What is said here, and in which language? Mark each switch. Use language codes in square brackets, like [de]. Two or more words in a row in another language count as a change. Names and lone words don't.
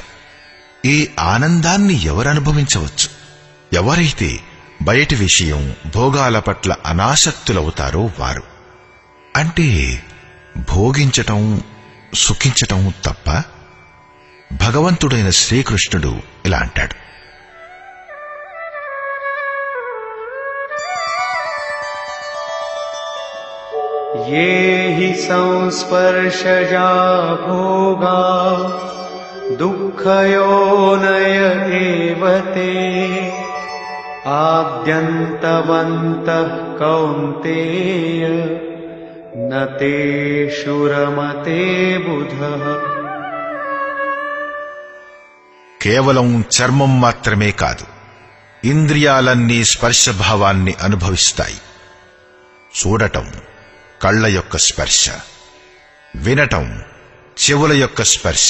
[te] ఈ ఆనందాన్ని ఎవరనుభవించవచ్చు? ఎవరైతే బయటి విషయం భోగాల పట్ల అనాసక్తులవుతారో వారు. అంటే భోగించటం సుఖించటం తప్ప? భగవంతుడైన శ్రీకృష్ణుడు ఇలా అంటాడు, [sa] ये हि संस्पर्शजा भोगा दुःखयोनय एव ते आद्यन्तवन्तः कौन्तेय न तेषु रमते बुधः. [te] కేవలం చర్మం మాత్రమే కాదు, ఇంద్రియాలన్నీ స్పర్శభావాన్ని అనుభవిస్తాయి. చూడటం కళ్ల యొక్క స్పర్శ, వినటం చెవుల యొక్క స్పర్శ.